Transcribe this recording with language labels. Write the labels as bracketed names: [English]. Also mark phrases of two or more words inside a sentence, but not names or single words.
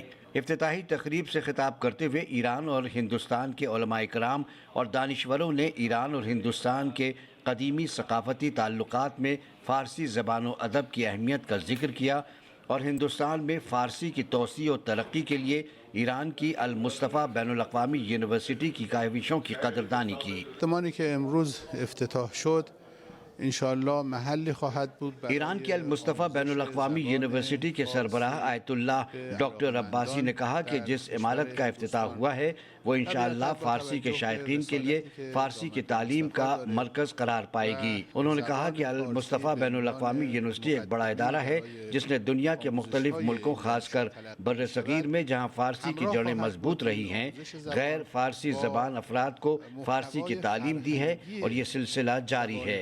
[Urdu] افتتاحی تقریب سے خطاب کرتے ہوئے ایران اور ہندوستان کے علماء کرام اور دانشوروں نے ایران اور ہندوستان کے قدیمی ثقافتی تعلقات میں فارسی زبان و ادب کی اہمیت کا ذکر کیا اور ہندوستان میں فارسی کی توسیع و ترقی کے لیے ایران کی المصطفی بین الاقوامی یونیورسٹی کی کاوشوں کی قدردانی کی۔ [Persian] زمانی که امروز افتتاح شد انشاءاللہ محل خواهد بود۔ [Urdu] ایران کی المصطفی بین الاقوامی یونیورسٹی کے سربراہ آیت اللہ ڈاکٹر عباسی نے کہا کہ جس عمارت کا افتتاح ہوا ہے وہ انشاءاللہ فارسی کے شائقین کے لیے فارسی کی تعلیم کا مرکز قرار پائے گی۔ انہوں نے کہا کہ المصطفی بین الاقوامی یونیورسٹی ایک بڑا ادارہ ہے جس نے دنیا کے مختلف ملکوں خاص کر بر صغیر میں جہاں فارسی کی جڑیں مضبوط رہی ہیں غیر فارسی زبان افراد کو فارسی کی تعلیم دی ہے اور یہ سلسلہ جاری ہے۔